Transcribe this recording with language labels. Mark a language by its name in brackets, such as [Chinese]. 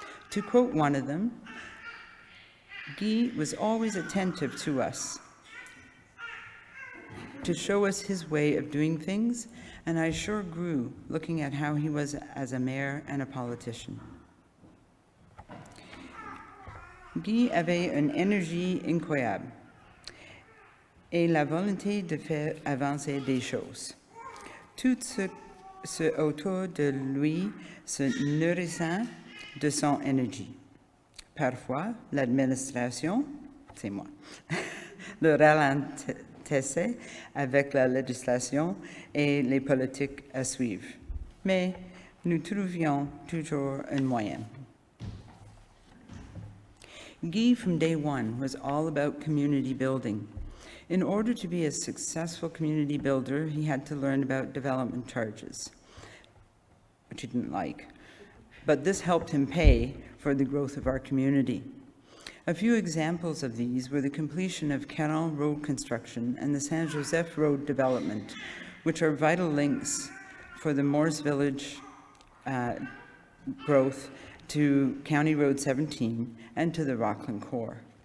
[English] To quote one of them, Guy was always attentive to us, to show us his way of doing things, and I sure grew looking at how he was as a mayor and a politician. [French] Guy avait une énergie incroyable et la volonté de faire avancer des choses. Tout ce autour de lui se nourrissant de son énergie. Parfois, l'administration, c'est moi, le ralentissait avec la législation et les politiques à suivre. Mais nous trouvions toujours un moyen. [English] Guy, from day one, was all about community building. In order to be a successful community builder, he had to learn about development charges, which he didn't like. But this helped him pay for the growth of our community. A few examples of these were the completion of Caron Road construction and the Saint Joseph Road development, which are vital links for the Moores Village growth to County Road 17 and to the Rockland Core.